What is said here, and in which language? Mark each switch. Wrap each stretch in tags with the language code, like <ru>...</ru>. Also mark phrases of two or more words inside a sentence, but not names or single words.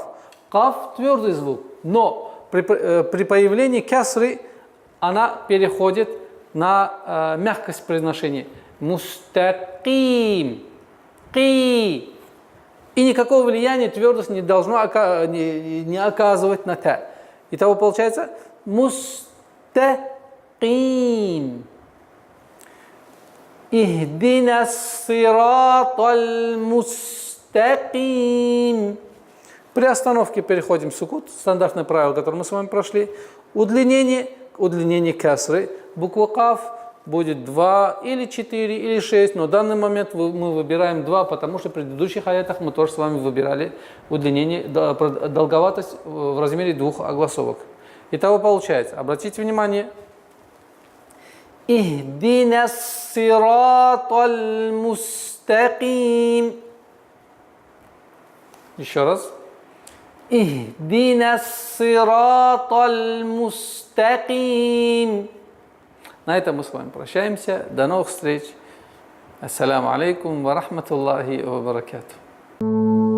<ru>Каф твердый звук, но при появлении кесры она переходит на мягкость произношения. Мустаким. Ки. И никакого влияния твердость не должно не оказывать на та. Итого получается мустаким. мустаким.</ru> <ar>اهدنا الصراط المستقيم.</ar> <ru>При остановке переходим в сукут, стандартное правило, которое мы с вами прошли. Удлинение касры. Буква каф будет 2 или 4 или 6, но в данный момент мы выбираем 2, потому что в предыдущих аятах мы тоже с вами выбирали удлинение, долговатость в размере 2 огласовок. Итого получается, обратите внимание.</ru> <ar>اهدنا الصراط المستقيم.</ar> <ru>Еще раз.</ru> <ar>اهدنا الصراط المستقيم.</ar> <ru>На этом мы с вами прощаемся. До новых встреч.</ru> <ar>السلام عليكم ورحمة الله وبركاته.</ar>